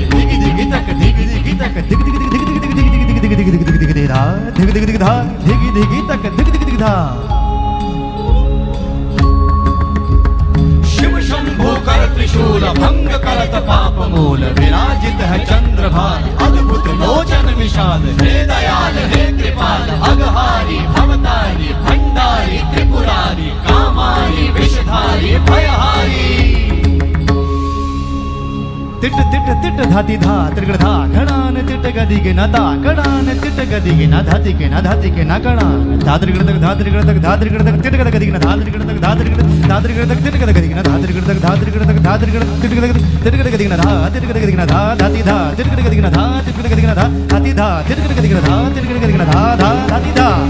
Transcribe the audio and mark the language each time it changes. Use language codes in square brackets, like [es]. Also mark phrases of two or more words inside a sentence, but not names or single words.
[hi] दिग दिग तक दिग दिग तक दिग दिग दिग दिग दिग दिग दिग दिग दिग दिग धा दिग दिग दिग धा दिग दिग तक दिग दिग दिग धा शिव शंभो कर त्रिशूल भंग करत पाप मूल विराजित है चंद्रभान अद्भुत लोचन विशाल हे दयाल हे कृपाल अघहारी भवतारी भंडारी त्रिपुरारी कामारी विषधारी भयहारी तिट तिट तिट धाति धा त्रिगड़ धा घड़ान तिट गदि के न धा घड़ान तिट गदि के न धाति के न धाति के न घड़ान धा त्रिगड़ तक धा त्रिगड़ तक धा त्रिगड़ तक तिट गदि के न धा त्रिगड़ तक धा त्रिगड़ तक तिट गदि के न धा त्रिगड़ तक धा त्रिगड़ तक धा त्रिगड़ तिट गदि के न धा तिट गदि के न धा धाति धा तिट गदि के न धा तिट गदि के न धा धाति धा तिट गदि के न धा तिट गदि के न धा धा धाति धा